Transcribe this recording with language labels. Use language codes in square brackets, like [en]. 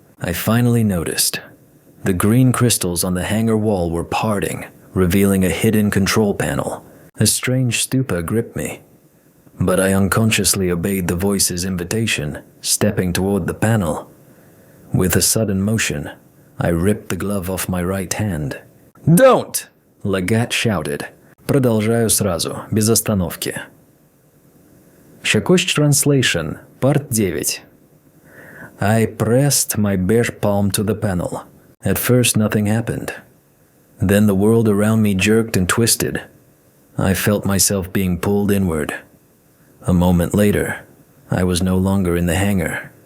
[en] I finally noticed. The green crystals on the hangar wall were parting, revealing a hidden control panel. A strange stupor gripped me. But I unconsciously obeyed the voice's invitation, stepping toward the panel. With a sudden motion, I ripped the glove off my right hand. "Don't!" Leggett shouted. [ru] Продолжаю сразу, без остановки. [en] Shakush translation, part 9. I pressed my bare palm to the panel. At first nothing happened. Then the world around me jerked and twisted. I felt myself being pulled inward. A moment later, I was no longer in the hangar.